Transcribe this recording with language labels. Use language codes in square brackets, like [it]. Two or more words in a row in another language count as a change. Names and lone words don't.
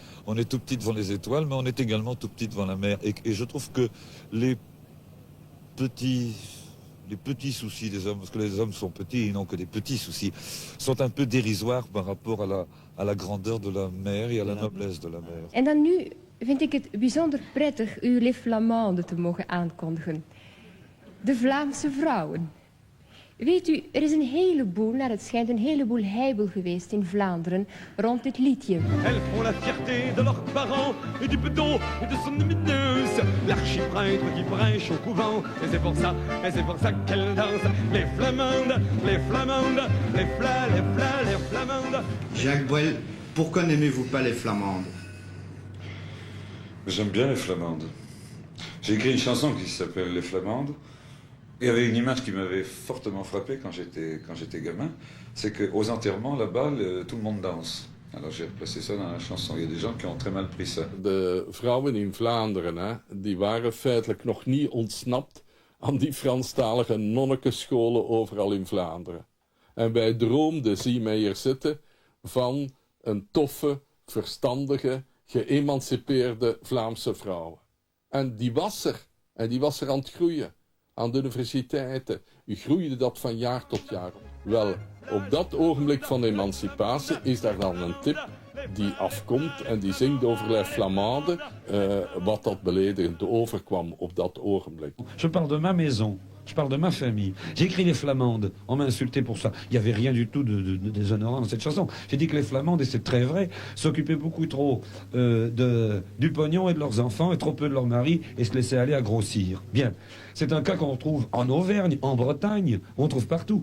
[fr] On est tout petit devant les étoiles, mais on est également tout petit devant la mer. Et je trouve que les petits soucis des hommes, parce que les hommes sont petits, ils n'ont que des petits soucis, sont un peu dérisoires par rapport à la grandeur de la mer et à la noblesse de la mer. [nl] En dan nu vind ik het bijzonder prettig u Les Flamandes te mogen aankondigen. De Vlaamse vrouwen. Weet u, er is een heleboel, naar het schijnt een heleboel heibel geweest in Vlaanderen rond dit liedje. [fr] Elles font la fierté de leurs parents et du bedon et de son lumineuse. L'archiprêtre qui prêche au couvent. Et c'est pour ça qu'elle danse. Les Flamandes, les Flamandes, les Flamandes. Jacques Brel, pourquoi n'aimez-vous pas les Flamandes? J'aime bien les Flamandes. J'ai écrit une chanson qui s'appelle Les Flamandes. Il y avait une image qui m'avait fortement frappé quand j'étais gamin, c'est qu'aux enterrements, là-bas, tout le monde danse. Alors j'ai replacé ça dans la chanson. Il y a des gens qui ont très mal pris ça. [nl] De vrouwen in Vlaanderen, hè, die waren feitelijk nog niet ontsnapt aan die Franstalige nonnekenscholen overal in Vlaanderen. En wij droomden, zie mij hier zitten, van een toffe, verstandige, geëmancipeerde Vlaamse vrouw. En die was er. En die was er aan het groeien. Aan de universiteiten. U groeide dat van jaar tot jaar. Wel, op dat ogenblik van emancipatie is daar dan een tip die afkomt en die zingt over les Flamandes, wat dat beledigend overkwam op dat ogenblik. [fr] Je parle de ma maison. Je parle de ma famille. J'ai écrit les Flamandes. On m'a insulté pour ça. Il n'y avait rien du tout de déshonorant dans cette chanson. J'ai dit que les Flamandes, et c'est très vrai, s'occupaient beaucoup trop du pognon et de leurs enfants et trop peu de leurs maris et se laissaient aller à grossir. Bien. C'est un cas qu'on retrouve en Auvergne, en Bretagne, on trouve partout.